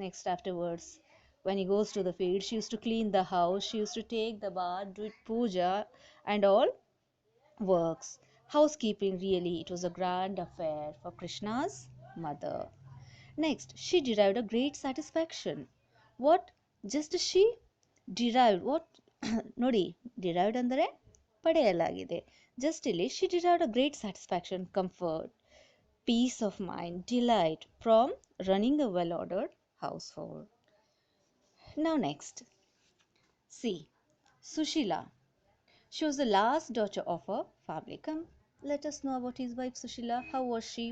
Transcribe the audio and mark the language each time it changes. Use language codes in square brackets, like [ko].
[en] Next, afterwards, when he goes to the field, she used to clean the house. She used to take the bath, do it puja, and all works. Housekeeping really, it was a grand affair for Krishna's mother. Next, she derived a great satisfaction. What? Just she derived what? [kn] ನೋಡಿ derived ಅಂದರೆ ಪಡೆಯಲಾಗಿದೆ. [en] Just ಇಲ್ಲಿ she derived a great satisfaction, comfort, peace of mind, delight from running a well ordered household. Now next, see, Sushila. She was the last daughter of her family. Come, let us know about his wife Sushila. How was she?